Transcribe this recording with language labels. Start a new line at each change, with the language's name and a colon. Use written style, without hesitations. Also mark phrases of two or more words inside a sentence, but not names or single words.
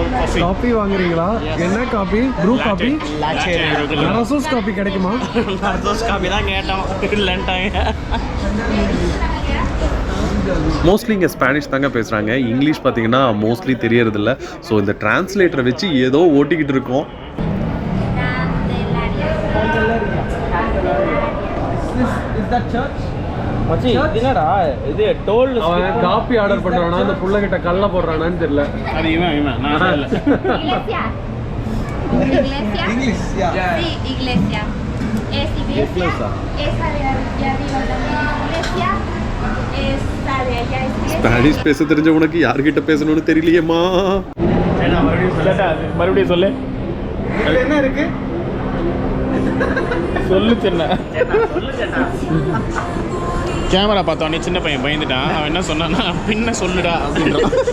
Tamil: காஃபி வாங்குறீங்களா? என்ன காஃபி? ப்ரூ காஃபி? நரசூஸ் காஃபி கிடைக்குமா? நரசூஸ் காஃபி தான் கேட்டோம். இல்லன்ட்டாங்க. மோஸ்ட்லி இங்கே ஸ்பானிஷ் தாங்க பேசுகிறாங்க. இங்கிலீஷ் பார்த்தீங்கன்னா மோஸ்ட்லி தெரியறதில்ல. ஸோ இந்த டிரான்ஸ்லேட்டரை வச்சு ஏதோ ஓட்டிக்கிட்டு இருக்கோம்.
English: Is that church?
Tamil: மச்சி என்னடா இது டோல் அவன் காபி ஆர்டர் பண்றானா அந்த புள்ள கிட்ட கல்ல போடுறானான்னு தெரியல. அது இவன் நான் இல்ல.
Spanish: Iglesia.
English: English, yeah.
Spanish: Sí, iglesia. Es iglesia. Esa de arriba también es iglesia. Esa de allá es iglesia.
Tamil: ஸ்பானிஷ் பேச தெரிஞ்ச உனக்கு யார்கிட்ட பேசணும்னு தெரியலையேம்மா. மறுபடியும் சொல்லு. இதுல என்ன இருக்கு? சொல்லு சின்ன. கேமரா பார்த்தோன்னே சின்ன பையன் பயந்துட்டான். அவன் என்ன சொன்னான்னா பின்ன சொல்லுடா அப்படின்றான்.